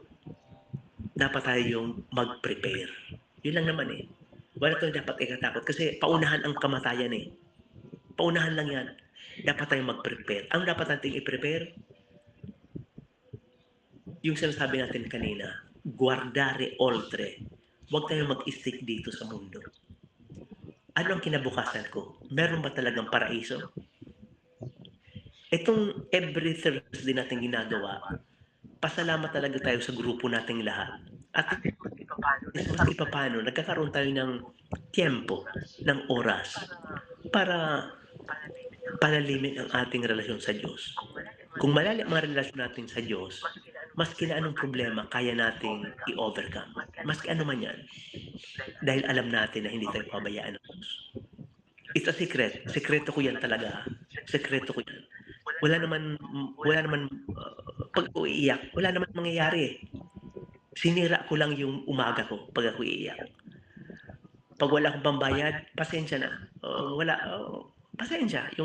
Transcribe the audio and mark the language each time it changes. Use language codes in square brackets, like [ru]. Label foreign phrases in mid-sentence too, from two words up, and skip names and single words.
[tl] Dapat tayong mag-prepare. Yun lang naman eh. Wala tayong dapat ikatakot kasi paunahan ang kamatayan eh. Paunahan lang yan. Dapat tayong mag-prepare. Ang dapat natin i-prepare, yung sinasabi natin kanina, [it] guardare oltre. [tl] Huwag tayong mag-stick dito sa mundo. Ano ang kinabukasan ko? Meron ba talagang paraiso? Itong [en] every Thursday [tl] natin ginagawa, pasalamat talaga tayo sa grupo nating lahat. At paano, nagkakaroon tayo ng tiempo, ng oras, para palalimin ang ating relasyon sa Diyos. Kung malalim ang relasyon natin sa Diyos, maski na anong problema, kaya nating i-overcome. Maski ano man yan. Dahil alam natin na hindi tayo pabayaan ng Diyos. [en] It's a secret. [tl] Sekreto ko yan talaga. Sekreto ko yan. Wala naman, pag ako iiyak, wala naman mangyayari eh. Sinira ko lang yung umaga ko pag ako iiyak. Pag wala akong pambayad, pasensya na. Pasensya.